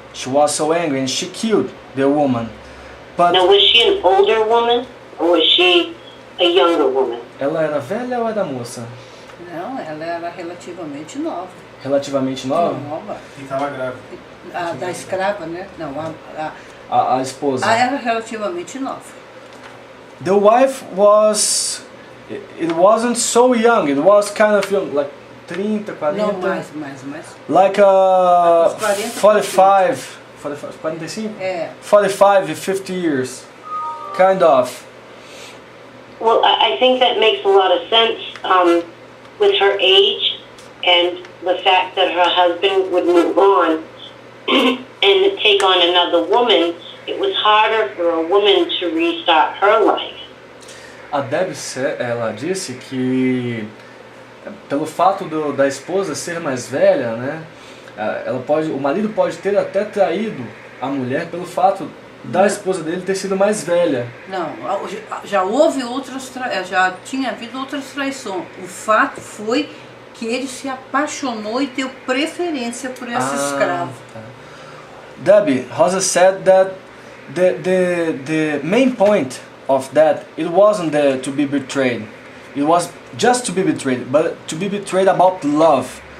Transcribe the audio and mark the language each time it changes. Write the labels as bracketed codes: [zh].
[en] She was so angry and she killed the woman. But now, was she an older woman or was she a younger woman? [pt] Ela era velha ou era moça? Não, ela era relativamente nova. Relativamente nova? Nova. E estava grávida. Da escrava, né? Não, a esposa? Era relativamente nova. [en] The wife was, it wasn't so young, it was kind of young, like 30, 40. [pt] Não, mais. [en] Like [pt] Uns 40, 45, 45? É. [en] 45, 50 years, kind of. Well, I think that makes a lot of sense with her age and the fact that her husband would move on and take on another woman. It was harder for a woman to restart her life. [pt] A Deb, ela disse que pelo fato da esposa ser mais velha, né, o marido pode ter até traído a mulher pelo fato da esposa dele ter sido mais velha. Não, já houve já tinha havido outras traições. O fato foi que ele se apaixonou e deu preferência por essa escrava. Tá. [en] Debbie, Rosa said that the main point of that, it wasn't to be betrayed. It was just to be betrayed, but to be betrayed about love.